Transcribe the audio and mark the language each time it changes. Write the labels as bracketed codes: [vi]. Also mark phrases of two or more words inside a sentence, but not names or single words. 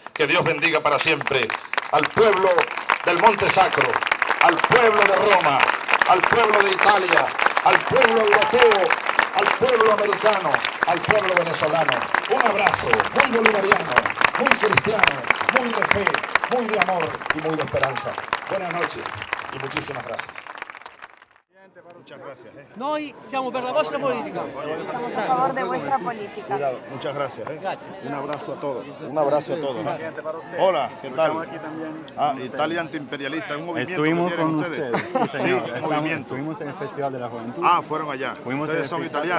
[es] Que Dios bendiga para siempre al pueblo del Monte Sacro, al pueblo de Roma, al pueblo de Italia, al pueblo europeo, al pueblo americano, al pueblo venezolano. Un abrazo muy bolivariano, muy cristiano, muy de fe, muy de amor y muy de esperanza. Buenas noches y muchísimas gracias. Muchas gracias. [it] Noi siamo per la vostra politica. [es] Estamos a favor de vuestra política. Cuidado, muchas gracias. [it] Grazie. [es] Un abrazo a todos. Un abrazo a todos. Hola, ¿qué tal? Ah, Italia Antiimperialista, un movimiento Estuvimos que tienen con ustedes. ustedes, sí, señor. Un movimiento. Estuvimos en el Festival de la Juventud. Ah, fueron allá. Fuimos Ustedes son italianos.